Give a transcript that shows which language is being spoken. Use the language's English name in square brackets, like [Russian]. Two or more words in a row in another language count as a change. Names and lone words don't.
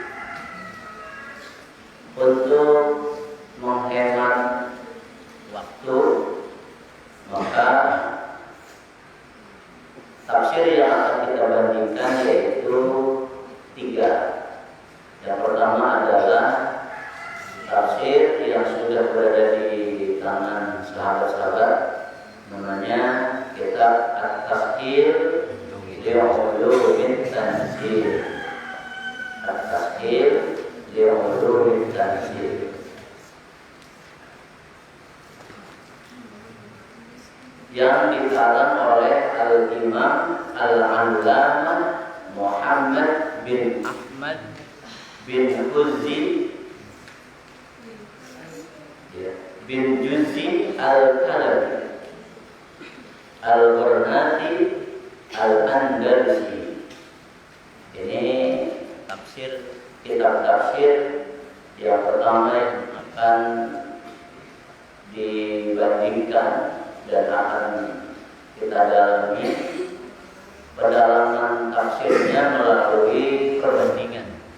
[Indonesian] Untuk menghemat waktu, maka tafsir yang akan kita bandingkan yaitu 3. Yang pertama adalah tafsir yang sudah berada di tangan sahabat-sahabat, namanya kitab At-Tazkir li Ulumit Tanzil. At-Tazkir li Ulumit Tanzil yang dikarang oleh Al-Imam Al-Allamah Muhammad bin Ahmad bin Juzzi bin Juzzi Al-Kalabi Al-Ghurnati Al-Andalusi. Ini tafsir, kitab tafsir yang pertama yang akan dibandingkan dan akan kita dalami pendalaman tafsirnya melalui perbandingan.